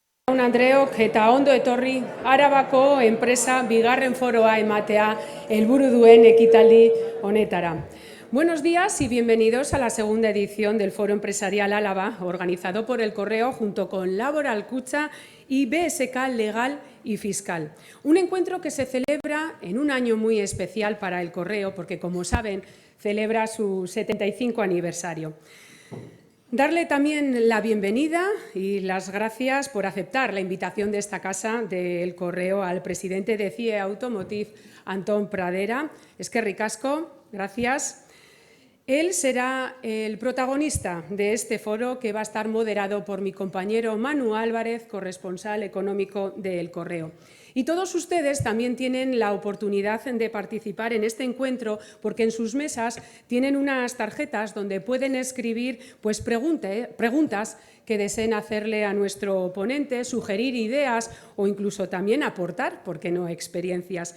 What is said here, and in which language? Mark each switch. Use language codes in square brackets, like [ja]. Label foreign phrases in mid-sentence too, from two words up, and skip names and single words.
[eu] Andreok eta ondo etorri Arabako enpresa bigarren foroa ematea helburu duen ekitaldi honetara. [es] Buenos días y bienvenidos a la segunda edición del Foro Empresarial Álava, organizado por El Correo junto con Laboral Kutxa y BSK Legal y Fiscal. Un encuentro que se celebra en un año muy especial para El Correo porque, como saben, celebra su 75 aniversario. Darle también la bienvenida y las gracias por aceptar la invitación de esta casa del Correo al presidente de CIE Automotive, Antón Pradera. [eu] Eskerrik asko, [es] gracias. Él será el protagonista de este foro que va a estar moderado por mi compañero Manu Álvarez, corresponsal económico de El Correo. Y todos ustedes también tienen la oportunidad de participar en este encuentro porque en sus mesas tienen unas tarjetas donde pueden escribir preguntas que deseen hacerle a nuestro ponente, sugerir ideas o incluso también aportar, ¿por qué no?, experiencias.